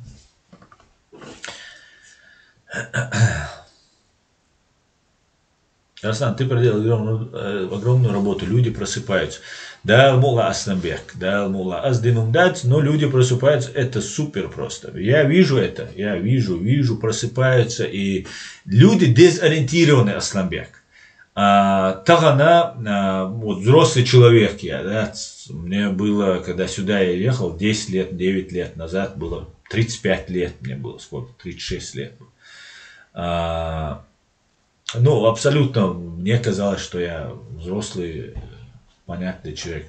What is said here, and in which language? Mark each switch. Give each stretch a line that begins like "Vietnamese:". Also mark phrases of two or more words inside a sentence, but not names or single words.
Russian: Арслан, ты проделал огромную работу, люди просыпаются. Да, мула Аснабек, да, мула Аздинумдат, но люди просыпаются, это супер просто. Я вижу это, я вижу, просыпаются, и люди дезориентированы, Асланбек. Тагана, вот взрослый человек я, да, мне было, когда сюда я ехал, 10 лет, 9 лет назад, было 35 лет, мне было сколько, 36 лет. Ну, абсолютно, мне казалось, что я взрослый, понятный человек.